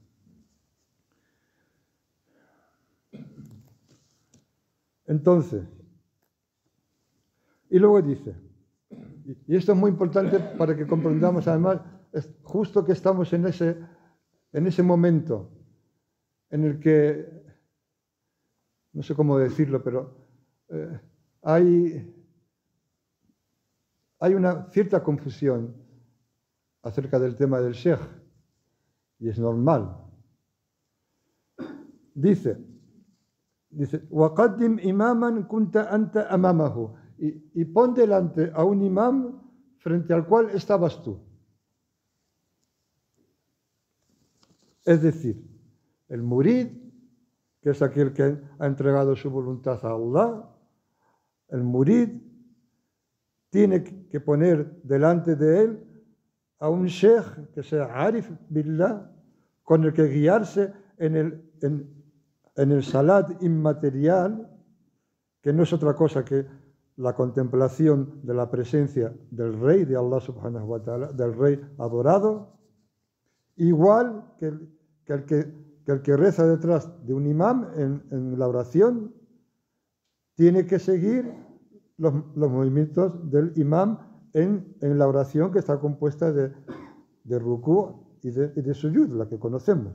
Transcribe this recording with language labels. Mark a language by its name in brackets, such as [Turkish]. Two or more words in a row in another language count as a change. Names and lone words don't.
[Spanish] Entonces, y luego dice, y esto es muy importante para que comprendamos además, es justo que estamos en ese momento en el que, no sé cómo decirlo, pero hay una cierta confusión acerca del tema del Sheikh, y es normal. Dice, [Arabic] وَقَدِّمْ إِمَامًا كُنْتَ أَنْتَ أَمَامَهُ, [Spanish] y pon delante a un imam frente al cual estabas tú. Es decir, el murid, que es aquel que ha entregado su voluntad a Allah, el murid tiene que poner delante de él a un sheikh que sea [Arabic] عارف بالله, [Spanish] con el que guiarse en el salat inmaterial, que no es otra cosa que la contemplación de la presencia del rey de Allah [Arabic] سبحانه وتعالى, [Spanish] del rey adorado, igual que el que reza detrás de un imam en la oración, tiene que seguir los movimientos del imam en la oración que está compuesta de rukú y de sujud, la que conocemos.